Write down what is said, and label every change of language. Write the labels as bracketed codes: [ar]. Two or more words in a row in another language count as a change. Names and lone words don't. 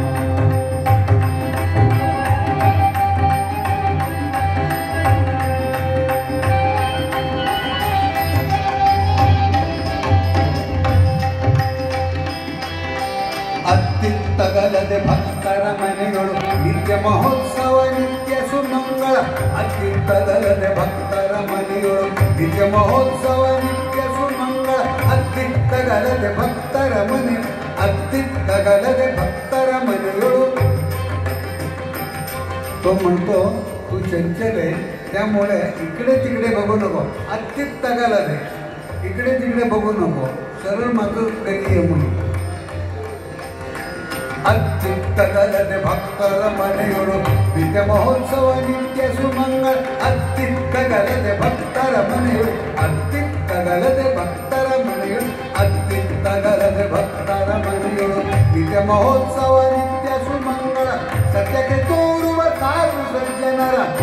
[kn] ಅತ್ತಿತ್ತಗಲದೆ ಭಕ್ತರ ಮನೆಗಳು ನಿತ್ಯ ಮಹೋತ್ಸವ ನಿತ್ಯ ಸುಮಂಗಳ ಅತ್ತಿತ್ತಗಲದೆ ಭಕ್ತರ ಮನೆಗಳು ನಿತ್ಯ ಮಹೋತ್ಸವ ನಿತ್ಯ ಸುಮಂಗಳ ಅತ್ತಿತ್ತಗಲದೆ ಭಕ್ತರ ಮನೆ ಅತ್ತಿತ್ತಗಲದೆ ಭಕ್ತರ ಮನೆಗಳು. [mr] तो म्हणतो तू चंचल आहे त्यामुळे इकडे तिकडे बघू नको अत्तित्तगलदे इकडे तिकडे बघू नको सरळ माझं घरी ये म्हणून [kn] ಅತ್ತಿತ್ತಗಲದೆ ಭಕ್ತರ ಮನೆಯೊಳು ನಿತ್ಯ ಮಹೋತ್ಸವ ನಿತ್ಯ ಸುಮಂಗಳ ಅತ್ತಿತ್ತಗಲದೆ ಭಕ್ತರ ಮನೆಯೊಳು ಅತ್ತಿತ್ತಗಲದೆ ಭಕ್ತರ ಮನೆಯೊಳು ಅತ್ತಿತ್ತಗಲದೆ ಭಕ್ತರ ಮನೆಯೊಳು ನಿತ್ಯ ಮಹೋತ್ಸವ ನಿತ್ಯ ಸುಮಂಗಳ ಸತ್ಯಕ್ಕೆ ತೋರುವ ಸಾಧು ಸಜ್ಜನರ